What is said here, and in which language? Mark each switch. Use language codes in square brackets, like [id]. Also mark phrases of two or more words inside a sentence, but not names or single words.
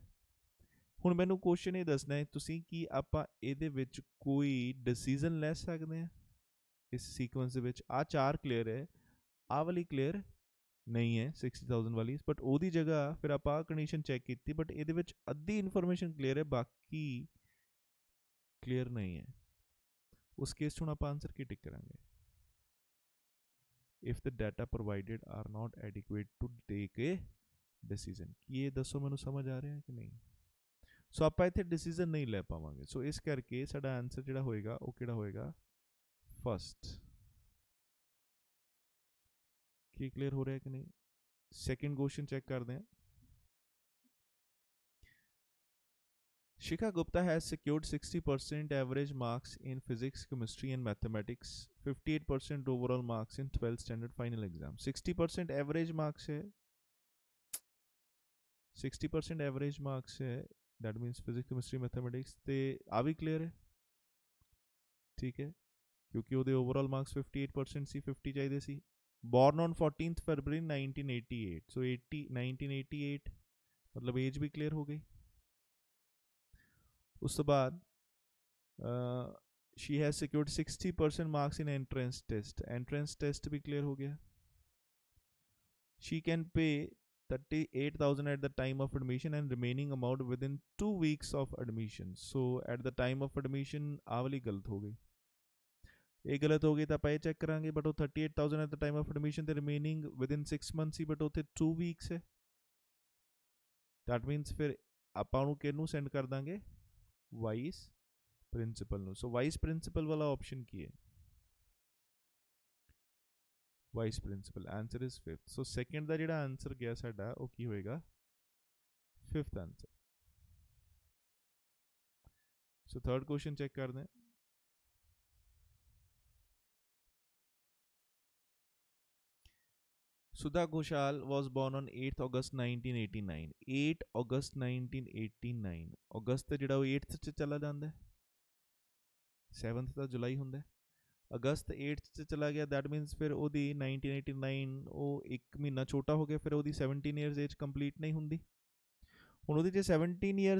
[pa] ਹੁਣ ਮੈਨੂੰ ਕੁਐਸਚਨ ਇਹ ਦੱਸਣਾ ਹੈ ਤੁਸੀਂ ਕਿ ਆਪਾਂ ਇਹਦੇ ਵਿੱਚ ਕੋਈ ਡਿਸੀਜਨ ਲੈ ਸਕਦੇ ਹਾਂ ਇਸ ਸੀਕੁਐਂਸ ਦੇ ਵਿੱਚ ਆ ਚਾਰ ਕਲੀਅਰ ਹੈ ਆਹ ਵਾਲੀ ਕਲੀਅਰ ਨਹੀਂ ਹੈ 60,000 ਵਾਲੀ ਬਟ ਉਹਦੀ ਜਗ੍ਹਾ ਫਿਰ ਆਪਾਂ [en] condition check [pa] ਕੀਤੀ ਬਟ ਇਹਦੇ ਵਿੱਚ ਅੱਧੀ [en] information clear [pa] ਹੈ ਬਾਕੀ ਕਲੀਅਰ ਨਹੀਂ ਹੈ ਉਸ ਕੇਸ 'ਚ ਹੁਣ ਆਪਾਂ ਆਨਸਰ ਕੀ ਟਿਕ ਕਰਾਂਗੇ [en] if the data provided are not adequate to take a decision [pa] ਕੀ ਇਹ ਦੱਸੋ ਮੈਨੂੰ ਸਮਝ ਆ ਰਿਹਾ ਹੈ ਕਿ ਨਹੀਂ ਸੋ ਆਪਾਂ ਇੱਥੇ ਡਿਸੀਜਨ ਨਹੀਂ ਲੈ ਪਾਵਾਂਗੇ ਸੋ ਇਸ ਕਰਕੇ ਸਾਡਾ ਆਨਸਰ ਜਿਹੜਾ ਹੋਏਗਾ ਉਹ ਕਿਹੜਾ ਹੋਏਗਾ ਫਸਟ ਕੀ ਕਲੀਅਰ ਹੋ ਰਿਹਾ ਕਿ ਨਹੀਂ ਸੈਕਿੰਡ ਕੁਐਸਚਨ ਚੈੱਕ ਕਰਦੇ ਹਾਂ [en] Shikha Gupta has secured 60% average marks in physics, chemistry and mathematics, 58% overall marks in 12th standard final exam. 60% average marks है 60% average marks है that means physics, chemistry, mathematics [pa] ਤੇ ਆ ਵੀ clear ਹੈ ਠੀਕ ਹੈ ਕਿਉਂਕਿ ਉਹਦੇ [en] overall marks 58% [pa] ਸੀ 50 ਚਾਹੀਦੇ ਸੀ [en] born on 14th February 1988 so 1988 [hi] मतलब age भी clear हो गई [pa] ਉਸ ਤੋਂ ਬਾਅਦ [en] she has secured 60% marks in entrance test [hi] भी clear हो गया [en] she can pay 38,000 at the time of admission and remaining amount within 2 weeks of admission [pa] so [en] at the time of admission [pa] ਆਹ ਵਾਲੀ ਗਲਤ ਹੋ ਗਈ ਇਹ ਗਲਤ ਹੋ ਗਈ ਤਾਂ ਆਪਾਂ ਇਹ ਚੈੱਕ ਕਰਾਂਗੇ ਬਟ ਉਹ 38,000 at the time of admission ਤੇ [en] remaining within 6 months [pa] ਸੀ ਬਟ ਉੱਥੇ 2 weeks ਹੈ [en] that means [pa] ਫਿਰ ਆਪਾਂ ਉਹਨੂੰ ਕਿਹਨੂੰ ਸੈਂਡ ਕਰ ਦਾਂਗੇ [en] vice principal [pa] ਨੂੰ ਸੋ [en] vice principal [pa] ਵਾਲਾ ਆਪਸ਼ਨ ਕੀ ਹੈ [en] vice principal answer is 5th [pa] ਸੋ ਸੈਕਿੰਡ ਦਾ ਜਿਹੜਾ ਆਨਸਰ ਗਿਆ ਸਾਡਾ ਉਹ ਕੀ ਹੋਏਗਾ 5th ਆਨਸਰ ਸੋ [en] third question check [pa] ਕਰਦੇ ਹਾਂ [en] Sudha Ghoshal was born on 8th August 1989 [pa] 8 August 1989 ਅਗਸਤ ਜਿਹੜਾ ਉਹ 8th 'ਚ ਚਲਾ ਜਾਂਦਾ 7th ਦਾ ਜੁਲਾਈ ਹੁੰਦਾ ਅਗਸਤ 8th 'ਚ ਚਲਾ ਗਿਆ [en] that means [pa] ਫਿਰ ਉਹਦੀ 1989 ਉਹ ਇੱਕ ਮਹੀਨਾ ਛੋਟਾ ਹੋ ਗਿਆ ਫਿਰ ਉਹਦੀ 17 [en] years age complete [pa] ਨਹੀਂ ਹੁੰਦੀ ਹੁਣ ਉਹਦੀ ਜੇ 17 ਇਅਰਸ